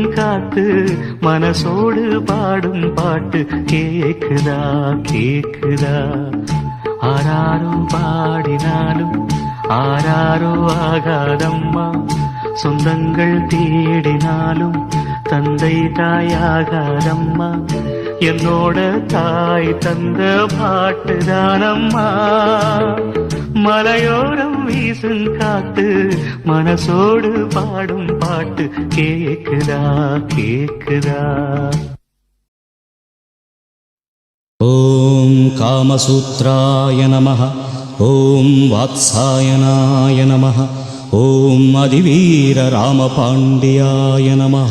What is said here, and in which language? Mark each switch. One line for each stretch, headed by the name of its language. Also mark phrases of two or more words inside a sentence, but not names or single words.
Tamil: காத்து மனசோடு பாடும் பாட்டு கேக்குதா கேக்குதா ஆராரோ பாடினாலும் ஆராரோ ஆகாதம்மா சொந்தங்கள் தேடினாலும் தந்தை தாயாகாதம்மா என்னோட தாய் தந்த பாட்டுதானம்மா மலையோரம் வீசும் காத்து மனசோடு பாடும் பாட்டு கேக்குதா கேக்குதா
Sanskrit: ॐ कामसूत्राय नमः ॐ वात्सायनाय नमः ॐ अधिवीररामपाण्ड्याय नमः